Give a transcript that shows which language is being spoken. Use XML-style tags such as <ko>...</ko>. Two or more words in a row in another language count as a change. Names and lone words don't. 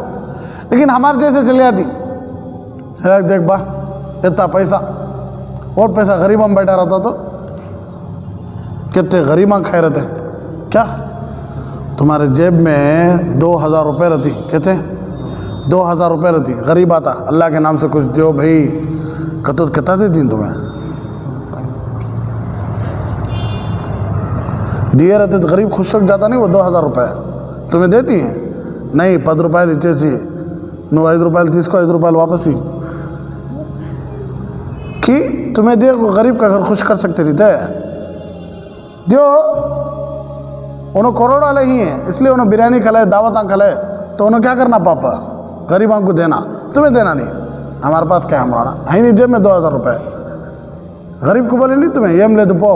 <ur>لیکن ہمارے جیسے چلے آتی، دیکھ با اتنا پیسہ اور پیسہ غریباں بیٹھا رہتا تو کتنے غریباں کھائے رہتے، کیا تمہارے جیب میں 2000 روپے رہتی، کہتے 2000 روپے رہتی، غریب آتا اللہ کے نام سے کچھ دیو بھائی، کتنا دیتی تمہیں؟ دیے رہتے تو غریب خوش ہو جاتا نہیں، وہ 2000 روپے تمہیں دیتی ہیں نہیں،</ur> <te>10 రూపాయలు ఇచ్చేసి నువ్వు 5 రూపాయలు తీసుకో 5 రూపాయలు వాపسی</te> <ur>کہ تمہیں دے غریب کا گھر خوش کر سکتے رہتے دیو، انہوں کروڑ والے ہی ہیں اس لیے انہوں بریانی کھلائے، دعوتاں کھلائے، تو انہوں کیا کرنا پاپا غریبوں کو دینا، تمہیں دینا نہیں، ہمارے پاس کیا ہمارا ہے نہیں جیب میں 2000 روپے، غریب کو بولے نہیں تمہیں یہ لے دو</ur>